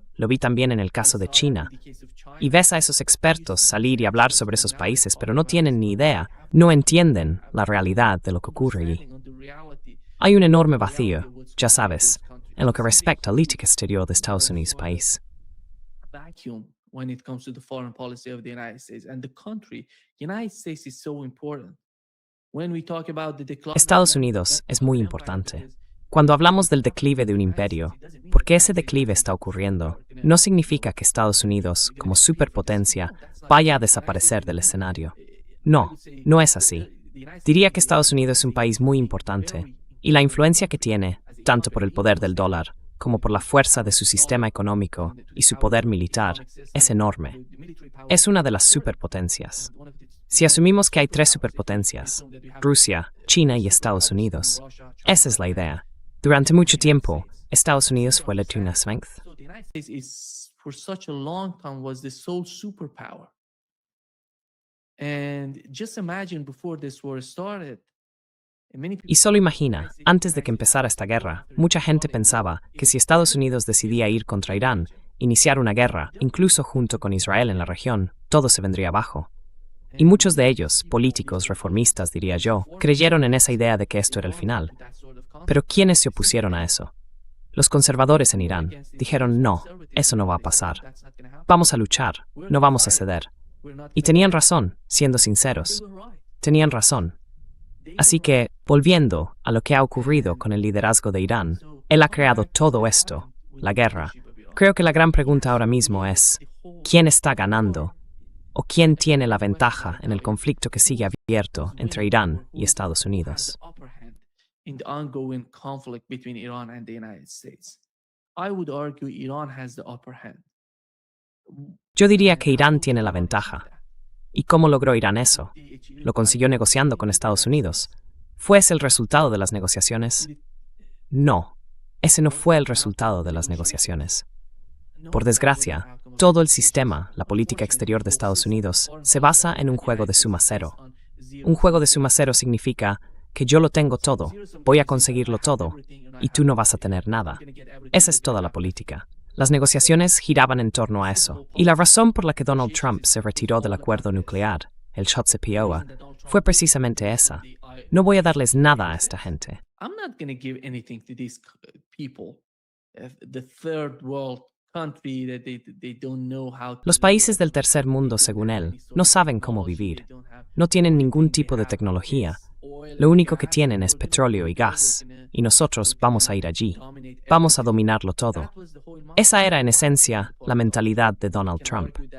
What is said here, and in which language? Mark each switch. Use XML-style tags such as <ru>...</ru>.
<es>lo vi también en el caso de China. Y ves a esos expertos salir y hablar sobre esos países, pero no tienen ni idea, no entienden la realidad de lo que ocurre allí. Hay un enorme vacío, ya sabes, en lo que respecta a la política exterior de Estados Unidos país.</es> <en>When it comes to the foreign policy of the United States and the country, United States is so important. When we talk about the decline</en> <es>Estados Unidos es muy importante. Cuando hablamos del declive de un imperio, porque ese declive está ocurriendo, no significa que Estados Unidos, como superpotencia, vaya a desaparecer del escenario. No, no es así. Diría que Estados Unidos es un país muy importante, y la influencia que tiene, tanto por el poder del dólar, como por la fuerza de su sistema económico y su poder militar, es enorme. Es una de las superpotencias. Si asumimos que hay tres superpotencias, Rusia, China y Estados Unidos, esa es la idea. Durante mucho tiempo, Estados Unidos fue la tuna strength.</es> <en>So the United States is, for such a long time, was the sole superpower. And just imagine before this war started,</en> <es>Y solo imagina, antes de que empezara esta guerra, mucha gente pensaba que si Estados Unidos decidía ir contra Irán, iniciar una guerra, incluso junto con Israel en la región, todo se vendría abajo. Y muchos de ellos, políticos, reformistas, diría yo, creyeron en esa idea de que esto era el final. Pero ¿quiénes se opusieron a eso? Los conservadores en Irán dijeron, no, eso no va a pasar. Vamos a luchar, no vamos a ceder. Y tenían razón, siendo sinceros. Tenían razón. Así que, volviendo a lo que ha ocurrido con el liderazgo de Irán, él ha creado todo esto, la guerra. Creo que la gran pregunta ahora mismo es, ¿quién está ganando? ¿O quién tiene la ventaja en el conflicto que sigue abierto entre Irán y Estados Unidos?</es> <en>in the ongoing conflict between Iran and the United States. I would argue Iran has the upper hand.</en> <es>Yo diría que Irán tiene la ventaja. ¿Y cómo logró Irán eso? ¿Lo consiguió negociando con Estados Unidos? ¿Fue ese el resultado de las negociaciones? No, ese no fue el resultado de las negociaciones. Por desgracia, todo el sistema, la política exterior de Estados Unidos, se basa en un juego de suma cero. Un juego de suma cero significa que yo lo tengo todo, voy a conseguirlo todo, y tú no vas a tener nada. Esa es toda la política. Las negociaciones giraban en torno a eso, y la razón por la que Donald Trump se retiró del acuerdo nuclear, el JCPOA, fue precisamente esa. No voy a darles nada a esta gente.</es> <en>I'm not going to give anything to these people. The third world country that they don't know how to.</en> <es>Los países del tercer mundo, según él, no saben cómo vivir. No tienen ningún tipo de tecnología. Lo único que tienen es petróleo y gas, y nosotros vamos a ir allí. Vamos a dominarlo todo. Esa era, en esencia, la mentalidad de Donald Trump.</es>